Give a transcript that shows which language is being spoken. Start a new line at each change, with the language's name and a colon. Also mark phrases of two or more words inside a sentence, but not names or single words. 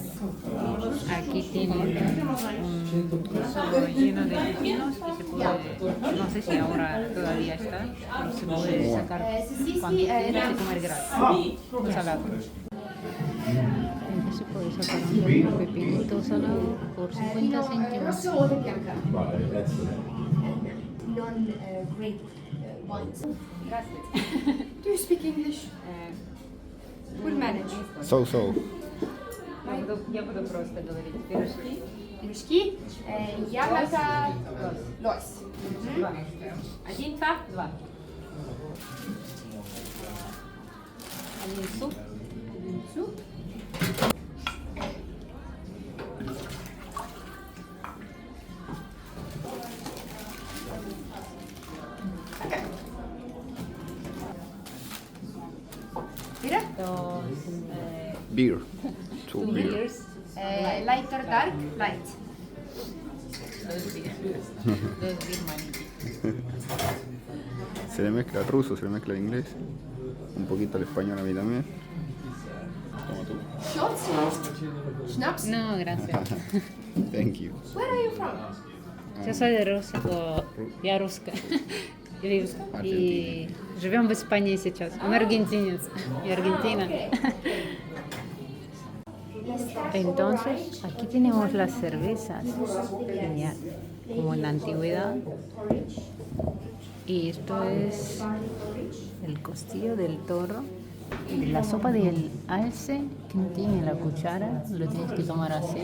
Spanish: Aquí tienen un coso lleno de pepinos que se puede, no sé si ahora todavía está, pero se puede sacar cuando quieras y comer gratis. Salado. Entonces se puede sacar un pepinito salado por 50 céntimos.
English: Non-grape wines. Do you speak English? We'll manage. So.
Russian: Я буду просто говорить пирожки. Пирожки, яблоко, лось. Два. Один, два. Один суп. Суп.
Spanish: Mira. Dos.
English: Beer. Two Two beer. beers. Lighter, dark, light. Dos beer money.
Spanish: Se le mezcla el ruso, se le mezcla el inglés. Un poquito el español a mí también. Toma tú. Shots. Schnapps. No, gracias.
English: Thank you. Where are you from?
Spanish: Я soy de Rusia,
Russian: я русская. И живем в Испании сейчас. Он аргентинец.
Spanish: Y Argentina. Entonces, aquí tenemos las cervezas, ya, como en la antigüedad. Y esto es el costillo del toro. Y la sopa del alce, que no tiene la cuchara, lo tienes que tomar así.